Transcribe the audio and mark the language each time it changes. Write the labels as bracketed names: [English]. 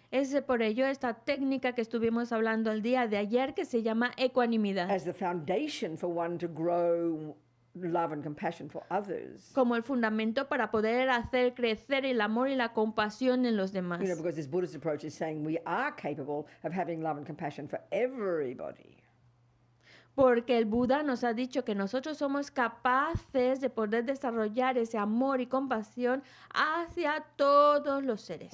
[Spanish] Es por ello esta técnica que estuvimos hablando el día de ayer que se llama ecuanimidad. [English] As the foundation for one to grow love and compassion for others. [Spanish] Como el fundamento para poder hacer crecer el amor y la compasión en los demás. [English] Because this Buddhist approach is saying we are capable of having love and compassion for everybody. [Spanish] Porque el Buda nos ha dicho que nosotros somos capaces de poder desarrollar ese amor y compasión hacia todos los seres.